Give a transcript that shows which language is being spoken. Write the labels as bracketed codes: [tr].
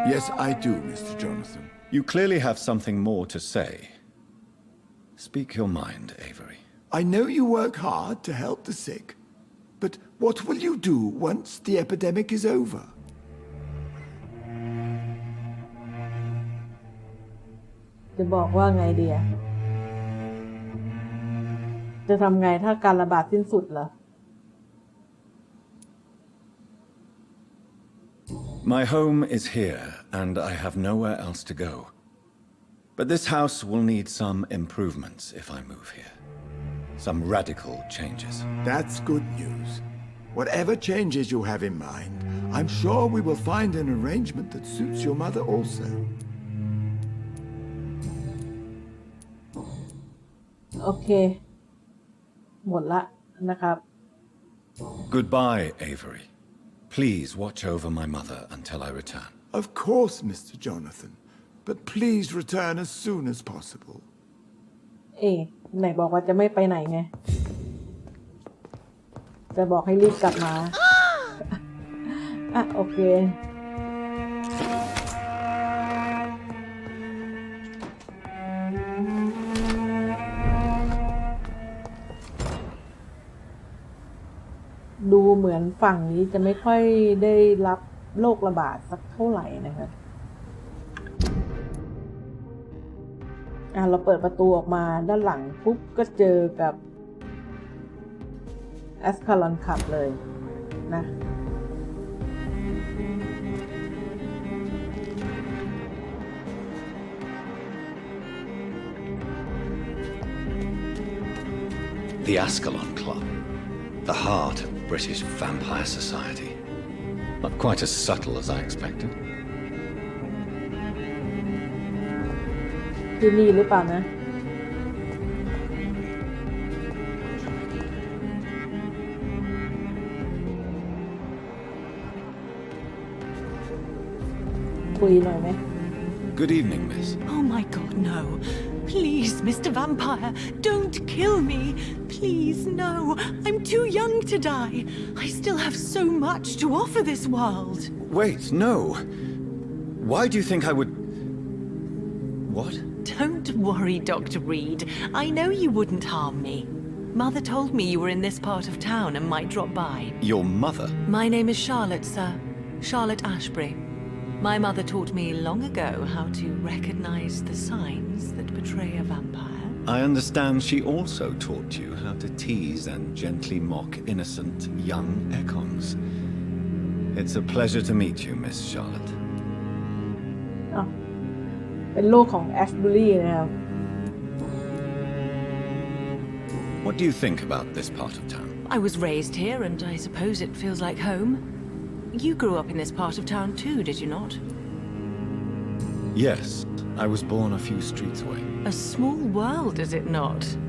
[en] Yes, I do, Mr. Jonathan. You clearly have something more to say. Speak your mind, Avery. I know you work hard to help the sick, but what will you do once the epidemic is over? [th] จะบอกว่าไงดีอะจะทำไงถ้าการระบาดสิ้นสุดเหรอ [en] My home is here, and I have nowhere else to go. But this house will need some improvements if I move here. Some radical changes. That's good news. Whatever changes you have in mind, I'm sure we will find an arrangement that suits your mother also. [th] โอเค หมดละนะครับ [en] Goodbye, Avery. Please watch over my mother until I return. Of course, Mr. Jonathan, but please return as soon as possible. [th] เอ๊ะไหนบอกว่าจะไม่ไปไหนไง จะบอกให้รีบกลับมา อ่ะโอเค ดูเหมือนฝั่งนี้จะไม่ค่อยได้รับโรคระบาดสักเท่าไหร่นะครับเราเปิดประตูออกมาด้านหลังปุ๊บก็เจอกับ Ascalon Club เลยนะ [en] The Ascalon Club. The heart of British vampire society. Not quite as subtle as I expected. [th] ที่นี่หรือเปล่านะ คุยหน่อยไหม [en] Good evening, miss. Oh my god, no. Please, Mr. Vampire, don't kill me. Please, no. I'm too young to die. I still have so much to offer this world. Wait, no. Why do you think I would... What? Don't worry, Dr. Reed. I know you wouldn't harm me. Mother told me you were in this part of town and might drop by. Your mother? My name is Charlotte, sir. Charlotte Ashbury. My mother taught me long ago how to recognize the signs that betray a vampire. I understand she also taught you how to tease and gently mock innocent young echoes. It's a pleasure to meet you, Miss Charlotte. [th] เป็นลูกของ Ashbury นะครับ [en] What do you think about this part of town? I was raised here, and I suppose it feels like home. You grew up in this part of town too, did you not? Yes, I was born a few streets away. A small world, is it not?